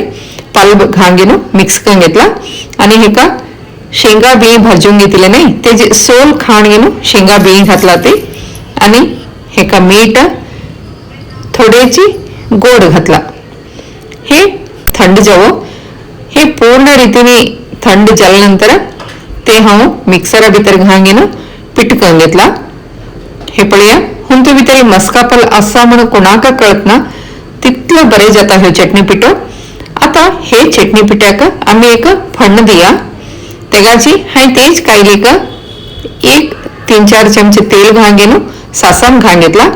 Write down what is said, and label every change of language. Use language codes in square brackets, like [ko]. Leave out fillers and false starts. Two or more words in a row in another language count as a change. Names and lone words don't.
[kok] पाल घांगेन मिक्स करून घेतला आणि हे का शेंगा बी भाजून घेतले नाही तेजे सोल खाण घेऊन शेंगा बी घातला ते आणि हे का मीठ थोडेची गोड घातला. हे थंड जावं. हे पूर्ण रीतीने थंड झाल्यानंतर ते हांव मिक्सरा भितर घांगेन पीठ करून घेतला. हे पळया हुंतू भितर मस्कापल असा म्हणून कोणाका कळत ना तितलं बरे जाता हे चटणी पीठ. आता हे चटणी पिठाक आम्ही एक फण्ण दिया तेगाची हाय तेज कायले का 1-3-4 चमचे तेल घांगेन सासम घाण घेतला.